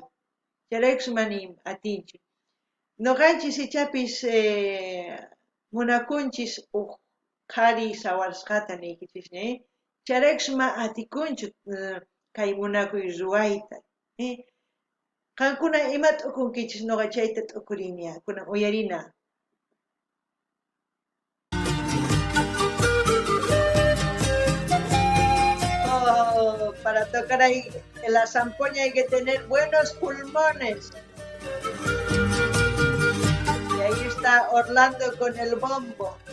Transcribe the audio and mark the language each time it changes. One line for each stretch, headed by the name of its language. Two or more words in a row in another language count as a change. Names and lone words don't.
Quechua: Chayraykus mana atinchu. Noqanchis ichapis munakunchis qhari sawarasqata niykichisña, chayraykus ma atikunchu kay munakuy ruwayta. Qankuna ima t'ukunkichis noqa chayta t'ukurini, kunan uyarina.
Spanish: Oh, para tocar ahí en la zampoña hay que tener buenos pulmones. Y ahí está Orlando con el bombo.